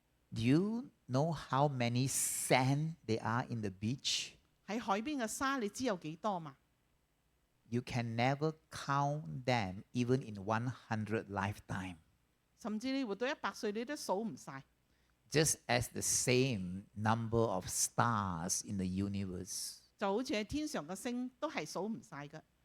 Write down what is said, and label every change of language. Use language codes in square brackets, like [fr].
[en] Do you know how many sand there are in the beach? [yue] 喺海邊嘅沙，你知有幾多嘛？ [en] You can never count them even in 100 lifetime. [yue] 甚至你活到100歲，你都數唔晒。 [en] Just as the same number of stars in the universe. [yue] 就好似喺天上嘅星，都係數唔晒嘅。